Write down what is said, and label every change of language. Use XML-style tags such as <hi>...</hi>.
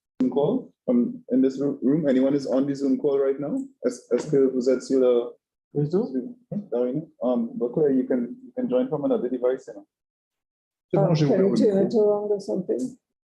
<en>Call in this room? Anyone is on the Zoom call right now?</en> <fr>Est-ce que vous êtes sur le Zoom?</fr> <en>Claire, you can join from another device. Can you turn it around or something?</en>